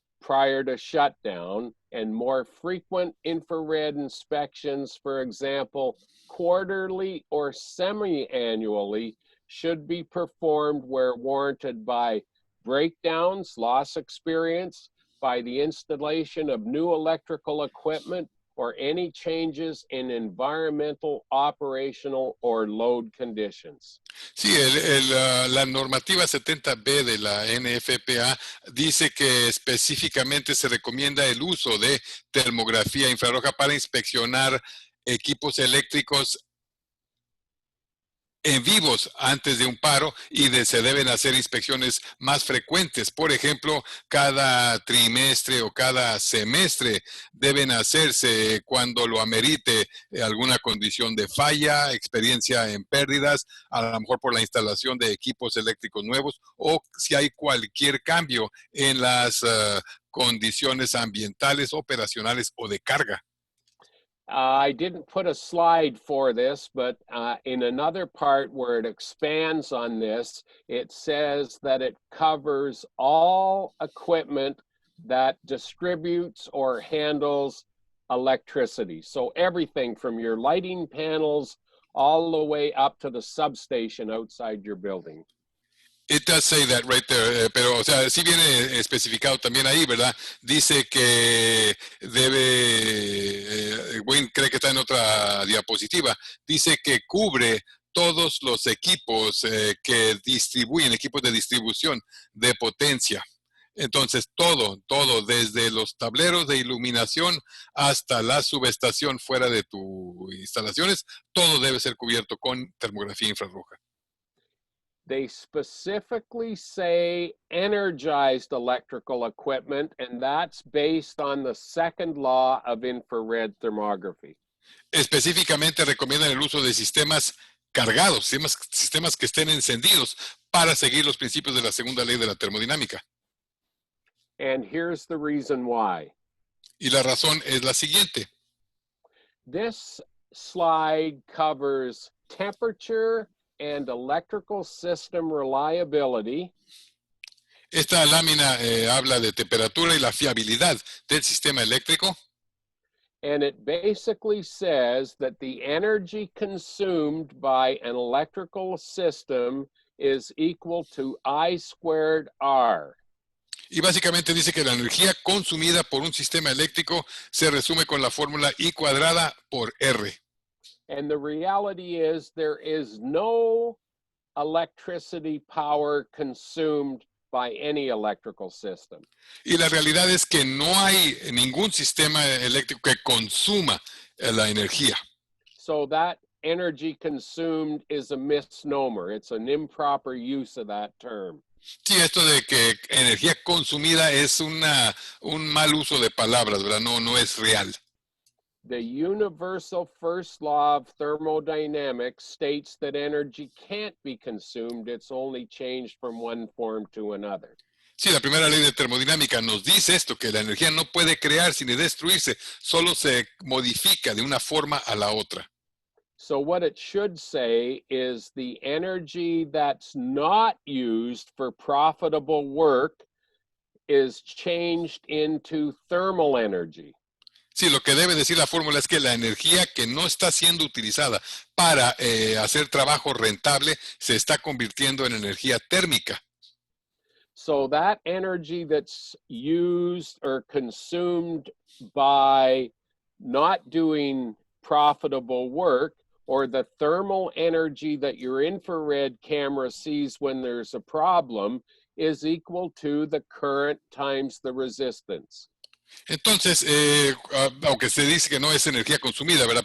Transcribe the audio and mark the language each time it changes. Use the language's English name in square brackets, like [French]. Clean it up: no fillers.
[English] prior to shutdown, and more frequent infrared inspections, for example, quarterly or semi-annually, should be performed where warranted by breakdowns, loss experience, by the installation of new electrical equipment, or any changes in environmental, operational, or load conditions. [Spanish] Sí, la normativa 70B de la NFPA dice que específicamente se recomienda el uso de termografía infrarroja para inspeccionar equipos eléctricos en vivos antes de un paro y se deben hacer inspecciones más frecuentes. Por ejemplo, cada trimestre o cada semestre deben hacerse cuando lo amerite alguna condición de falla, experiencia en pérdidas, a lo mejor por la instalación de equipos eléctricos nuevos o si hay cualquier cambio en las condiciones ambientales, operacionales o de carga. [English] I didn't put a slide for this, but in another part where it expands on this, it says that it covers all equipment that distributes or handles electricity. So everything from your lighting panels all the way up to the substation outside your building. It does say that right there, [Spanish] pero o sea, sí viene especificado también ahí, ¿verdad? Dice que debe, Wayne cree que está en otra diapositiva, dice que cubre todos los equipos que distribuyen, equipos de distribución de potencia. Entonces, todo, desde los tableros de iluminación hasta la subestación fuera de tus instalaciones, todo debe ser cubierto con termografía infrarroja. [English] They specifically say energized electrical equipment, and that's based on the second law of infrared thermography. [Spanish] Específicamente recomiendan el uso de sistemas cargados, sistemas que estén encendidos para seguir los principios de la segunda ley de la termodinámica. [English] And here's the reason why. [Spanish] Y la razón es la siguiente. [English] This slide covers temperature and electrical system reliability. [Spanish] Esta lámina habla de temperatura y la fiabilidad del sistema eléctrico. [English] And it basically says that the energy consumed by an electrical system is equal to I squared R. [Spanish] Y básicamente dice que la energía consumida por un sistema eléctrico se resume con la fórmula I cuadrada por R. [English] And the reality is there is no electricity power consumed by any electrical system. [Spanish] Y la realidad es que no hay ningún sistema eléctrico que consuma la energía. [English] So that energy consumed is a misnomer. It's an improper use of that term. [Spanish] Sí, esto de que energía consumida es un mal uso de palabras, ¿verdad? No es real. [English] The universal first law of thermodynamics states that energy can't be consumed. It's only changed from one form to another. [Spanish] Sí, la primera ley de termodinámica nos dice esto, que la energía no puede crearse ni destruirse, solo se modifica de una forma a la otra. [English] So what it should say is the energy that's not used for profitable work is changed into thermal energy. [Spanish] Sí, lo que debe decir la fórmula es que la energía que no está siendo utilizada para hacer trabajo rentable se está convirtiendo en energía térmica. [English] So that energy that's used or consumed by not doing profitable work, or the thermal energy that your infrared camera sees when there's a problem, is equal to the current times the resistance. [Spanish] Entonces, aunque se dice que no es energía consumida, ¿verdad?